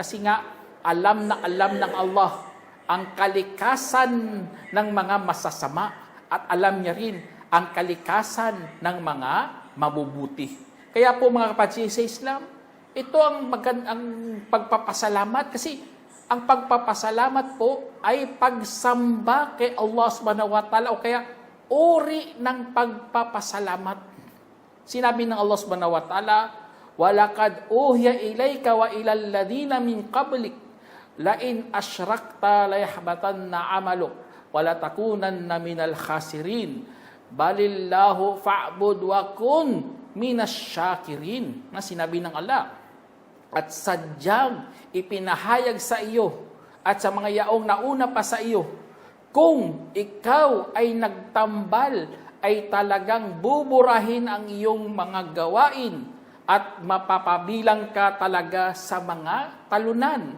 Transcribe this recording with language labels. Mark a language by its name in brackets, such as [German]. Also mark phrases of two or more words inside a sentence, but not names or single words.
[Filipino] Kasi nga, alam ng Allah ang kalikasan ng mga masasama at alam niya rin ang kalikasan ng mga mabubuti. Kaya po, mga kapatid sa Islam, ito ang pagpapasalamat, kasi ang pagpapasalamat po ay pagsamba kay Allah [Arabic] سبحانه وتعالى, [Filipino] o kaya uri ng pagpapasalamat. Sinabi ng Allah [Arabic] سبحانه وتعالى, وَلَقَدْ أُوحِيَ إِلَيْكَ وَإِلَى الَّذِينَ مِنْ قَبْلِكَ لَإِنْ أَشْرَكْتَ لَيَحْبَطَنَّ عَمَلُكَ وَلَتَكُونَنَّ مِنَ الْخَاسِرِينَ بَلِ اللَّهُ فَاعْبُدْ وَكُنْ مِنَ الشَّاكِرِينَ. [Filipino] Na sinabi ng Allah, at sadyang ipinahayag sa iyo at sa mga yaong nauna pa sa iyo, kung ikaw ay nagtambal, ay talagang buburahin ang iyong mga gawain at mapapabilang ka talaga sa mga talunan.